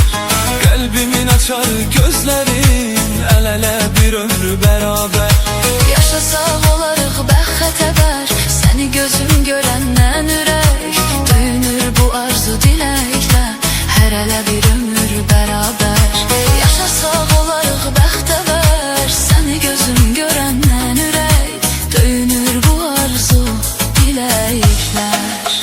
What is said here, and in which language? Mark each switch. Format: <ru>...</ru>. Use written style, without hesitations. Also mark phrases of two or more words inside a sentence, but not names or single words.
<tr>Kalbimin açar gözlerin, el ele bir ömrü beraber.</tr> <az>Yaşasaq olarıq bəxtəbər, səni gözüm görəndən ürək döyünür bu arzu diləklə, hər ələ bir ömür bərabər. Yaşasaq olarıq bəxtəbər, səni gözüm görəndən ürək döyünür bu arzu diləklər.</az>